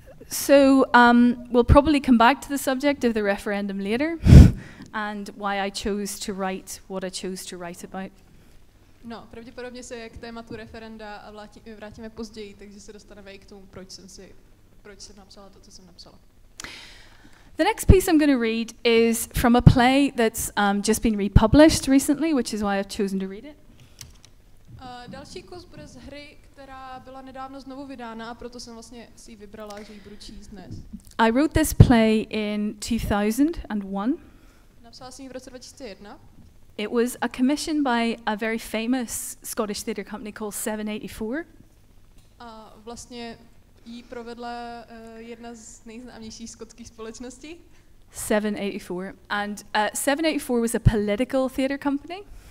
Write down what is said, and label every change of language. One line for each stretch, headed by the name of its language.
English: So we'll probably come back to the subject of the referendum later and why I chose to write what I chose to write about.
Czech: No, pravděpodobně se k tématu referenda a vrátíme později, takže se dostaneme i k tomu, proč jsem napsala to, co jsem napsala.
English: The next piece I'm going to read is from a play that's just been republished recently, which is why I've chosen to read it.
Czech: Další kus bude z hry, která byla nedávno znovu vydána, a proto jsem vlastně si ji vybrala, že ji budu číst dnes.
English: I wrote this play in 2001.
Czech: Napsala jsem ji v roce 2001.
English: It was a commission by a very famous Scottish theatre company called 784.
Czech: A vlastně ji provedla jedna z nejznámějších skotských společností. 784.
English: And 784 was a political theatre company.